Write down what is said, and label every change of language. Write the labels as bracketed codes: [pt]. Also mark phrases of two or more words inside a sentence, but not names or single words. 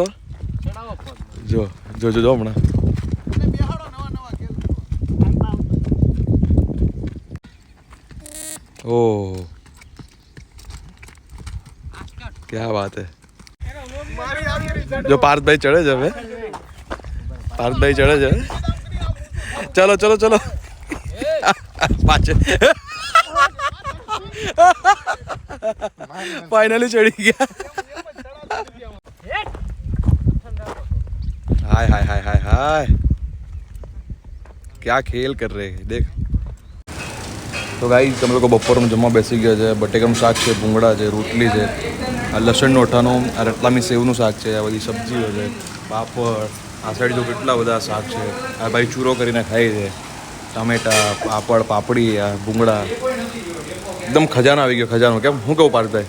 [gu] જો જો જો જો હમણાં. ઓહ ક્યાં વાત હે. જો પાર્થભાઈ ચડે છે હવે, પાર્થભાઈ ચડે છે. ચલો ચલો ચલો પાછળ ફાઇનલી ચડી ગયા. [hi] हाय हाय हाय हाय हाय क्या खेल कर रहे हैं देख. [gu] તો ગાઈસ તમે લોકો બપોરનું જમવા બેસી ગયા છે. બટેકાનું શાક છે, ભૂંગળા છે, રોટલી છે, આ લસણનો અઠાનું, આ રતલામી સેવનું શાક છે, આ બધી સબ્જીઓ છે, પાપડ. આ સાઈડ જો કેટલા બધા શાક છે. આ ભાઈ ચૂરો કરીને ખાય છે. ટામેટા, પાપડ, પાપડી, આ ભૂંગળા. એકદમ ખજાનો આવી ગયો, ખજાનો. કેમ હું કહું પાર્થભાઈ?